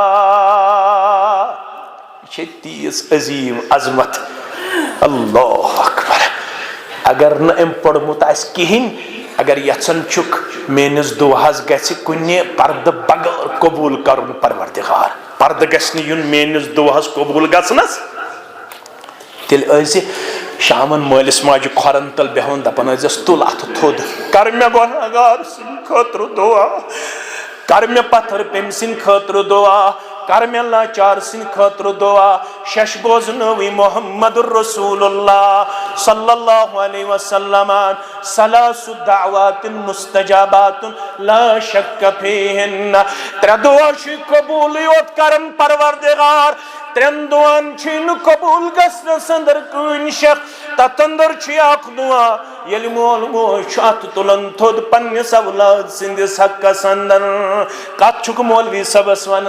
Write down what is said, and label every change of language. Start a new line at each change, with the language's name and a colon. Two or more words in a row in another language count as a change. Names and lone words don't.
Kashmiri: तीस अजीम अजमत
Arabic: الله أكبر
Kashmiri: अगर न अम पढ़मुत कहीं अगर यचन चुक मेनिस दुआस गि कुन पर्द बगैर कबूल कर परवरदिगार पर्द गि युन मेनिस दुआस कबूल गसनस तेल शामन मालिस माज खोरन तल बेहन दपन तुल अथ थोद कर मे गुनाहगार सिंद खतर दुआ कर मे पत्थर पेम सिंद खतर दुआ कर मे लाचार सिंद खतर दुआ शश बोजनवी
Arabic: محمد رسول الله صلى الله عليه وسلم ثلاث دعوات مستجابات لا شك فيهن
Kashmiri: त्रे दुआ छि कबूल योत करन परवरदिगार त्रेन दुआन छिन कबूल गसन संदर कुन शख ततंदर छि अख दुआ यलि मोल मोश अत तुलन थोद पन्निस औलाद सिंदिस हक संदन कछुक मौलवी सबस वनन